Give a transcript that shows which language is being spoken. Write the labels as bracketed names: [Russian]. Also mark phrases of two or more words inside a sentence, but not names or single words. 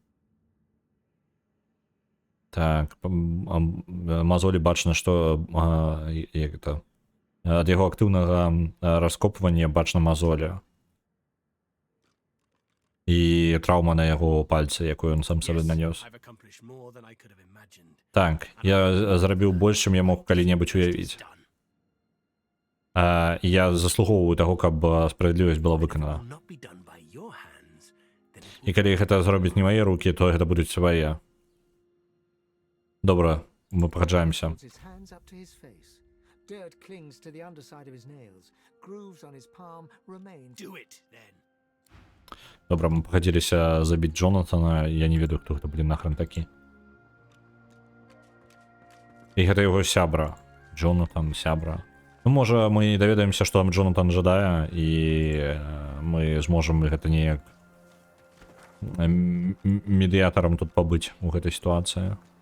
[Belarusian] Так, мазолі бачна, што як это, ад яго актыўнага раскопвання бачна мазоля. І траўма на яго пальцы, якую ён сам сабе нанёс. [English] I've accomplished more than I could have imagined. [Belarusian] Так, я зрабіў больш, чым я мог калі-небудзь уявіць. Done. Я заслугоўваю таго, каб справядлівасць была выканана. [English] Will not be done by your hands, then it [Belarusian] І калі гэта зробяць не мае рукі, то гэта будуць свае. Добра, мы пагаджаемся. [English] Holds his hands up to his face. Dirt clings to the underside of his nails. Grooves on his palm remain. do it then. [Belarusian] Добра, мы пагадзіліся забіць Джонатана, я не ведаю, хто гэта, [Russian] блин, нахрен [Belarusian] такі. І гэта яго сябра. Джонатан, сябра. Ну, можа, мы даведаемся, што там Джонатан жадае, і мы зможам гэта неяк медыятарам тут пабыць у гэтай сітуацыі.